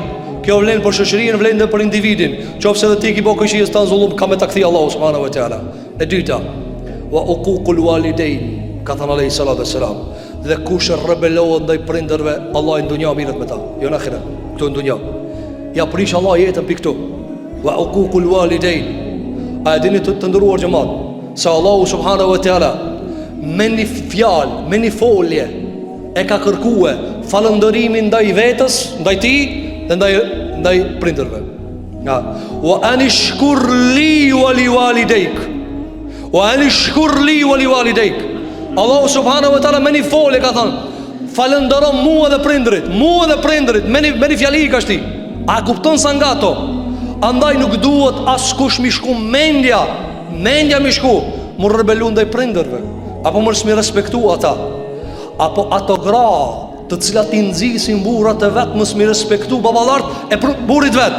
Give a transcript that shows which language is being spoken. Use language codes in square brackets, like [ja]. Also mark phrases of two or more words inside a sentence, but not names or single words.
[sq] Kjo vlen për shoqërinë, vlen edhe për individin. Qofse edhe ti ki bo këshijës tan zullum, ka me ta kthi Allahu [ar] سبحانه وتعالى. [sq] E dyta, [ar] وعقوق الوالدين, [sq] ka thënë [ar] عليه الصلاة والسلام, [sq] dhe kush rebelohet ndaj prindërve, Allah në dunja mirët me ta, jo në ahiret, këtu në dunja. Ja prish Allah jetën pikë këtu. [ar] وعقوق الوالدين. [sq] A e dini të ndëruar xhamat, se Allahu [ar] سبحانه وتعالى [sq] me një fjalë, me një folje e ka kërkue falëndërimin ndaj vetës, ndaj ti dhe ndaj prindërve. [ar] وأن اشكر لي ولوالديك. وأن اشكر لي ولوالديك. [sq] Allahu [ar] سبحانه وتعالى [sq] me një folje ka thënë, falëndëro mua dhe prindrit, me një fjali ka shti. A kupton sa nga to? Andaj nuk duhet askush mi shku mendja mi shku, mu rebelu ndaj prindërve, apo mërës mi respektu ata, apo ato gra të cilat i nxisin burrat e vetë, mës mi respektu baballart e burit vetë.